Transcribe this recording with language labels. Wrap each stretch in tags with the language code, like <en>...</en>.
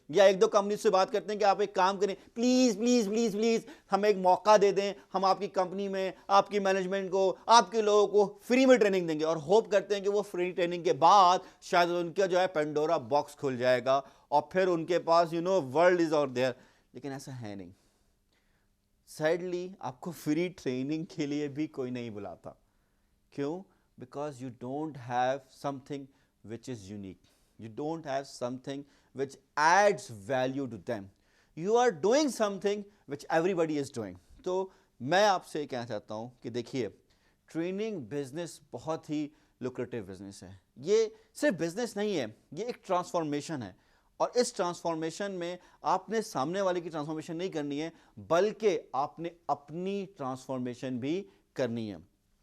<hi>या 1-2 कंपनी से बात करते हैं कि आप एक काम करें, प्लीज़ प्लीज़ प्लीज़ प्लीज़ हमें एक मौका दे दें, हम आपकी कंपनी में आपकी मैनेजमेंट को, आपके लोगों को फ्री में ट्रेनिंग देंगे. और होप करते हैं कि वो फ्री ट्रेनिंग के बाद शायद उनका जो है पेंडोरा बॉक्स खुल जाएगा और फिर उनके पास वर्ल्ड इज आउट देयर. लेकिन ऐसा है नहीं. सैडली आपको फ्री ट्रेनिंग के लिए भी कोई नहीं बुलाता. क्यों?</hi> <en>Because you don't have something which is unique. You don't have something which adds value to them. You are doing something which everybody is doing.</en> <hi>तो मैं आपसे कहना चाहता हूँ कि देखिए, ट्रेनिंग बिजनेस बहुत ही लुक्रेटिव बिजनेस है. ये सिर्फ बिजनेस नहीं है, ये एक ट्रांसफॉर्मेशन है. और इस ट्रांसफॉर्मेशन में आपने सामने वाले की ट्रांसफॉर्मेशन नहीं करनी है, बल्कि आपने अपनी ट्रांसफॉर्मेशन भी करनी है.</hi>